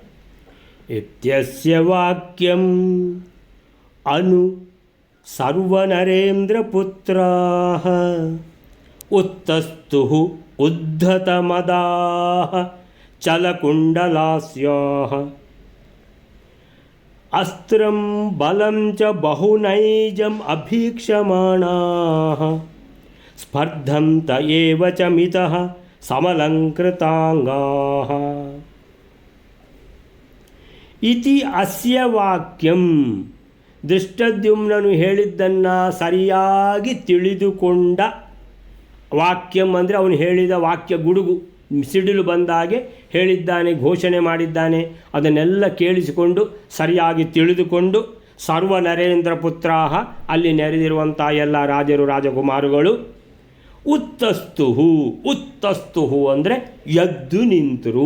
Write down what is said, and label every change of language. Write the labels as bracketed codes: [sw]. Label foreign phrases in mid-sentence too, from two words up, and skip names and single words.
[sa] ಇತ್ಯಸ್ಯ ವಾಕ್ಯಂ ಅನು ಸರ್ವನರೇಂದ್ರ ಪುತ್ರಾಃ ಉತ್ತಸ್ತುಃ ಉದ್ಧತಮದಾಃ ಚಲಕುಂಡಲಾಸ್ಯಾಃ ಅಸ್ತ್ರಂ ಬಲಂ ಚ ಬಹುನೈಜಂ ಅಭೀಕ್ಷಮಾಣಾಃ ಸ್ಪರ್ಧಂತ ಏವ ಚ ಮಿತಃ ಸಮಲಂಕೃತಾಂಗಾಃ. ಇತಿ ಅಸ್ಯ ವಾಕ್ಯಂ, [kn] ದೃಷ್ಟದ್ಯುಮ್ನನು ಹೇಳಿದ್ದನ್ನು ಸರಿಯಾಗಿ ತಿಳಿದುಕೊಂಡ ವಾಕ್ಯಂ ಅಂದರೆ ಅವನು ಹೇಳಿದ ವಾಕ್ಯ ಗುಡುಗು, ಸಿಡಿಲು ಬಂದಾಗೆ ಹೇಳಿದ್ದಾನೆ, ಘೋಷಣೆ ಮಾಡಿದ್ದಾನೆ. ಅದನ್ನೆಲ್ಲ ಕೇಳಿಸಿಕೊಂಡು ಸರಿಯಾಗಿ ತಿಳಿದುಕೊಂಡು [sa] ಸರ್ವ ನರೇಂದ್ರ ಪುತ್ರಾಹ, [kn] ಅಲ್ಲಿ ನೆರೆದಿರುವಂಥ ಎಲ್ಲ ರಾಜರು ರಾಜಕುಮಾರುಗಳು, ಉತ್ತಸ್ತುಹು ಅಂದರೆ ಎದ್ದು ನಿಂತರು.